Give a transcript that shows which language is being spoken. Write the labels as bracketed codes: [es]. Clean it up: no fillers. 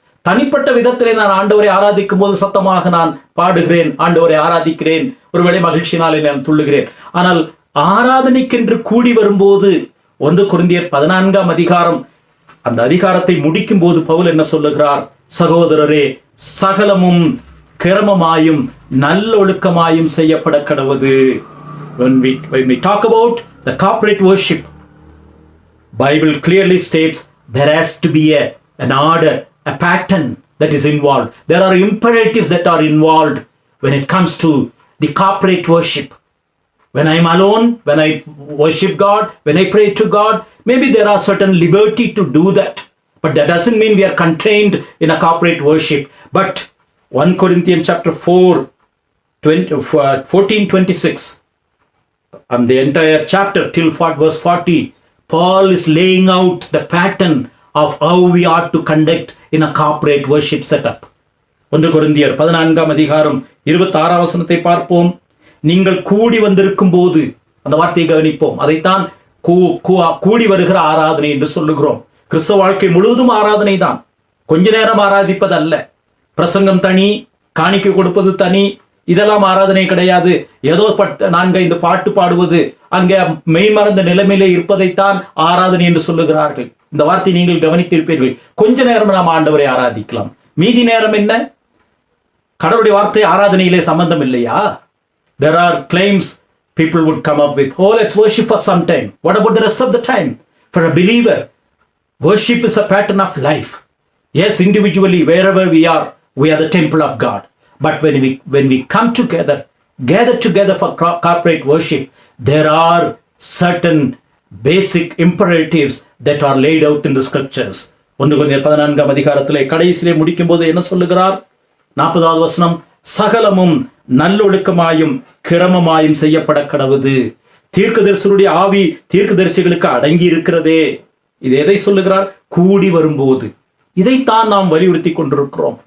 [ta] தனிப்பட்ட விதத்திலே நான் ஆண்டவரை ஆராதிக்கும் போது சத்தமாக நான் பாடுகிறேன், ஆண்டவரை ஆராதிக்கிறேன், ஒருவேளை மகிழ்ச்சியினாலே நான் துள்ளுகிறேன். ஆனால் ஆராதனைக்கென்று கூடி வரும்போது 1 கொரிந்தியர் 14 அதிகாரம், அந்த அதிகாரத்தை முடிக்கும் போது பவுல் என்ன சொல்லுகிறார்? சகோதரரே, சகலமும் கிரமமாயும் நல்லொழுக்கமாயும் செய்யப்பட கடவுது. [en] When we talk about the corporate worship, Bible clearly states there has to be an order, a pattern that is involved. There are imperatives that are involved when it comes to the corporate worship. When I am alone, when I worship God, when I pray to God, maybe there are certain liberty to do that. But that doesn't mean we are contained in a corporate worship. But 1 Corinthians chapter 14:26, and the entire chapter till verse 40, Paul is laying out the pattern of how we ought to conduct in a corporate worship setup. [ta] 1 கொரிந்தியர் 14 அதிகாரம் 26 வசனத்தை பார்ப்போம். நீங்கள் கூடி வந்திருக்கும் போது, அந்த வார்த்தையை கவனிப்போம். அதைத்தான் கூடி வருகிற ஆராதனை என்று சொல்லுகிறோம். கிறிஸ்தவ வாழ்க்கை முழுவதும் ஆராதனை தான். கொஞ்ச நேரம் ஆராதிப்பது அல்ல. பிரசங்கம் தனி, காணிக்கை கொடுப்பது தனி, இதெல்லாம் ஆராதனை கிடையாது. ஏதோ 4-5 பாட்டு பாடுவது, அங்கே மெய்மறந்த நிலைமையிலே இருப்பதைத்தான் ஆராதனை என்று சொல்லுகிறார்கள். இந்த வார்த்தை நீங்கள் கவனித்திருப்பீர்கள். கொஞ்ச நேரம் நாம் ஆண்டவரை ஆராதிக்கலாம், மீதி நேரம் என்ன? கடவுளுடைய வார்த்தை ஆராதனையிலே சம்பந்தம் இல்லையா? [en] There are claims people would come up with. Oh, let's worship for some time. What about the rest of the time? For a believer, worship is a pattern of life. Yes, individually, wherever we are the temple of God. But when we come together, gather together for corporate worship, there are certain basic imperatives that are laid out in the scriptures. [ta] 1 கொரிந்தியர் 14 அதிகாரத்திலே கடைசியிலே முடிக்கும் போது என்ன சொல்லுகிறார்? 40வது வசனம், சகலமும் நல்லொழுக்கமாயும் கிரமமாயும் செய்யப்பட கடவுது. தீர்க்கதரிசனுடைய ஆவி தீர்க்கதரிசிகளுக்கு அடங்கி இருக்கிறதே. இது எதை சொல்லுகிறார்? கூடி வரும்போது. இதைத்தான் நாம் வலியுறுத்தி கொண்டிருக்கிறோம்.